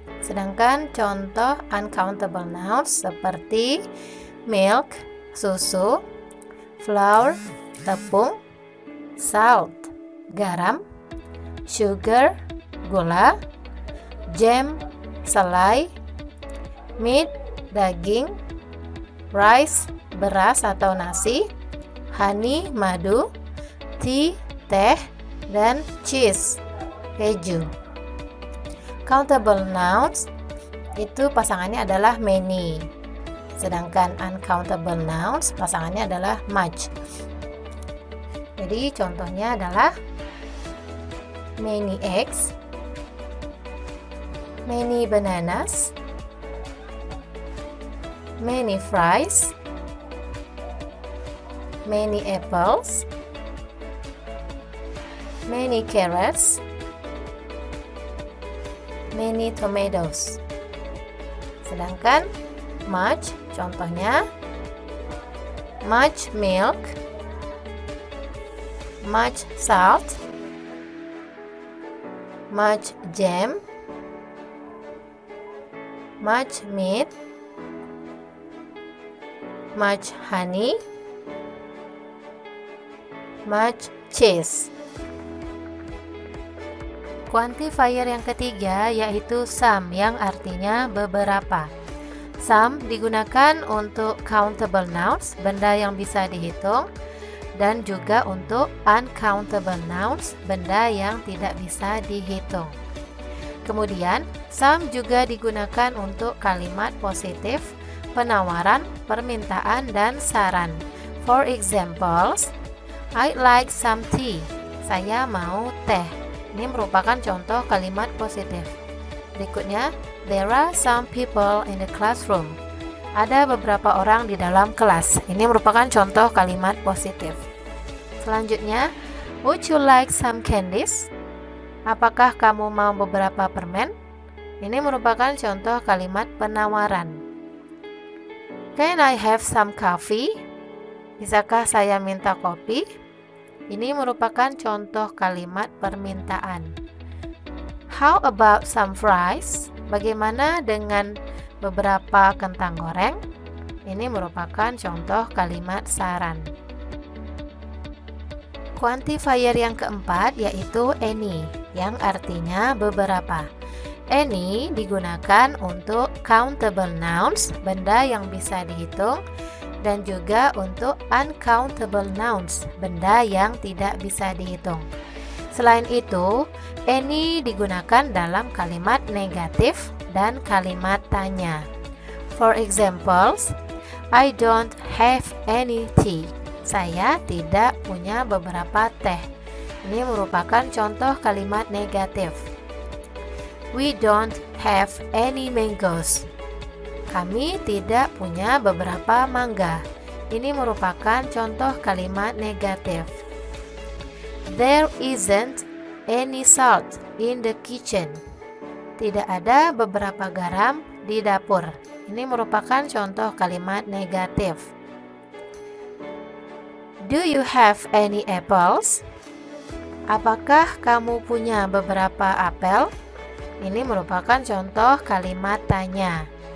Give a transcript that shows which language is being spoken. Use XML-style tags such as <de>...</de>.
<id>Sedangkan contoh uncountable nouns seperti milk, susu, flour, tepung, salt, garam, sugar, gula, jam, selai, meat, daging, rice, beras atau nasi, honey, madu, tea, teh, dan cheese, keju. Countable nouns itu pasangannya adalah many. Sedangkan uncountable nouns pasangannya adalah much. Jadi contohnya adalah</id> <en>many eggs, many bananas, many fries, many apples, many carrots, many tomatoes. Sedangkan much contohnya much milk, much salt, much jam, much meat, much honey, much cheese.</en> <id>Quantifier yang ketiga yaitu some yang artinya beberapa. Some digunakan untuk countable nouns, benda yang bisa dihitung, dan juga untuk uncountable nouns, benda yang tidak bisa dihitung. Kemudian, some juga digunakan untuk kalimat positif, penawaran, permintaan, dan saran.</id> <en>For examples, I'd like some tea.</en> <id>Saya mau teh. Ini merupakan contoh kalimat positif. Berikutnya,</id> <en>there are some people in the classroom.</en> <id>Ada beberapa orang di dalam kelas. Ini merupakan contoh kalimat positif. Selanjutnya,</id> <en>would you like some candies?</en> <id>Apakah kamu mau beberapa permen? Ini merupakan contoh kalimat penawaran.</id> <en>Can I have some coffee?</en> <id>Bisakah saya minta kopi? Ini merupakan contoh kalimat permintaan.</id> <en>How about some fries?</en> <id>Bagaimana dengan beberapa kentang goreng? Ini merupakan contoh kalimat saran. Quantifier yang keempat yaitu any, yang artinya beberapa. Any digunakan untuk countable nouns, benda yang bisa dihitung, dan juga untuk uncountable nouns, benda yang tidak bisa dihitung. Selain itu, any digunakan dalam kalimat negatif dan kalimat tanya.</id> <en>For examples, I don't have any tea.</en> <id>Saya tidak punya beberapa teh. Ini merupakan contoh kalimat negatif.</id> <en>We don't have any mangoes.</en> <id>Kami tidak punya beberapa mangga. Ini merupakan contoh kalimat negatif.</id> <en>There isn't any salt in the kitchen.</en> <id>Tidak ada beberapa garam di dapur. Ini merupakan contoh kalimat negatif.</id> <en>Do you have any apples?</en> <id>Apakah kamu punya beberapa apel? Ini merupakan contoh kalimat tanya.</id>